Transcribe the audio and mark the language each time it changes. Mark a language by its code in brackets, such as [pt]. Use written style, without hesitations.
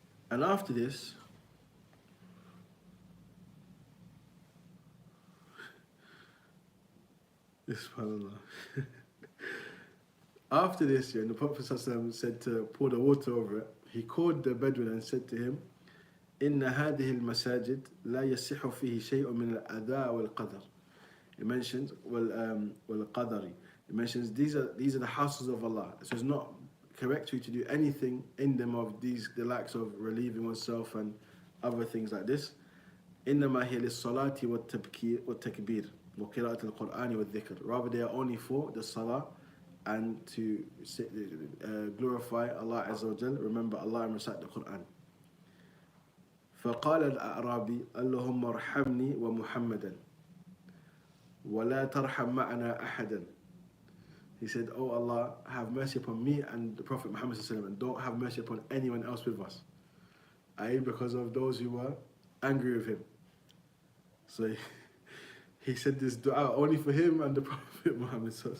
[en] And after this, after this, the Prophet ﷺ said to pour the water over it. He called the Bedouin and said to him, [ar] إن هذه المساجد لا يصح فيه شيء من الأذى والقدر. [en] It mentions والقدر. It mentions these are the houses of Allah. So it's not correct for you to do anything in them of the likes of relieving oneself and other things like this. [ar] إنما هي للصلاة والتكبير وقراءة القرآن والذكر. [en] Rather, they are only for the salah and to glorify Allah Azza wa Jal, remember Allah and recite the Quran. [ar] فقال الأعرابي اللهم ارحمني ومحمدا ولا ترحم معنا أحدا. [en] He said, oh Allah, have mercy upon me and the Prophet Muhammad and don't have mercy upon anyone else with us. I.e. because of those who were angry with him. So he said this dua only for him and the Prophet Muhammad.